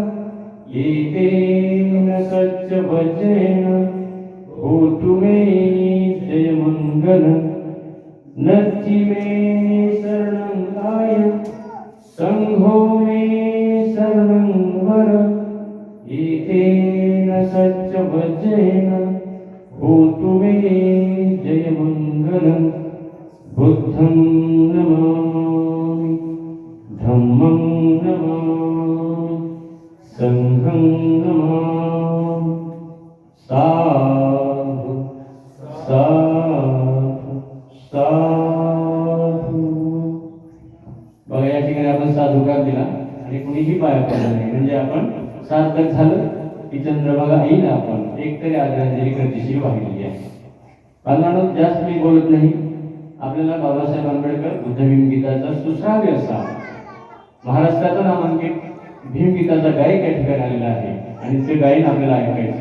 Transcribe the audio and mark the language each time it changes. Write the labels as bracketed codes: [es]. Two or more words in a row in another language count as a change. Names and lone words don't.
[pi] एतेन सच्चवचेन होतु मे जयमङ्गलं नत्थि मे शरणं अयं संघो मे शरणं वर एतेन सच्चवचेन होतु मे जयमङ्गलं बुद्धं नमामि धम्मं नमामि संघं नमामि साधु साधु साधु. [mr] बघा या ठिकाणी आपण साधुकार दिला आणि कुणीही पाया पडला नाही, म्हणजे आपण सार्थक झालं की चंद्रभागा आईला आपण एकतरी आदरांजली गतिशील वाहिली आहे. बांधवांनो, जास्त मी बोलत नाही. आपल्याला बाबासाहेब आंबेडकर बुद्ध भीमगीताचा सुश्राव्य असा महाराष्ट्राचा नामांकित भीमगीताचा गायक या ठिकाणी आलेला आहे आणि ते गायन आपल्याला ऐकायचे.